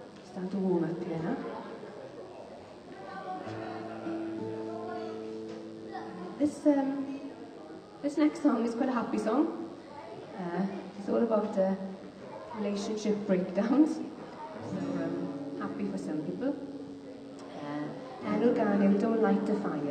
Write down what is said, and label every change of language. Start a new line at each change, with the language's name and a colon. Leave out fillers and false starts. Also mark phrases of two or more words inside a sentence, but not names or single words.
English: Start to warm up here now. This next song is quite a happy song. It's all about relationship breakdowns. So happy for some people.
Welsh: Enw'r gan yw Don't Light a Fire.